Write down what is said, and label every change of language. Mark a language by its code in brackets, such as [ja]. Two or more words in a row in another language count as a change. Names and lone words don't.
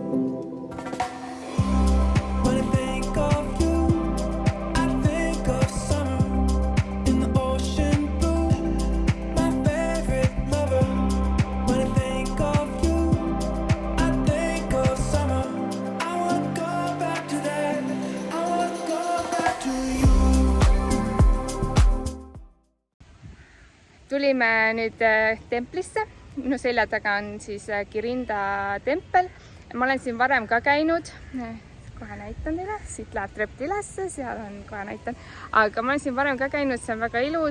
[en] When I think of you, I think of summer in the ocean blue. My favorite lover. When I think of you, I think of summer. I wanna go back to that. I wanna go back to you. [et] Tulime nüüd templisse. Minu selja taga on siis Kirinda tempel. Ma olen siin varem ka käinud. Kohe näitan teile. Siit läheb trept ülesse, seal on, kohe näitan. Aga ma olen siin varem ka käinud, see on väga ilus.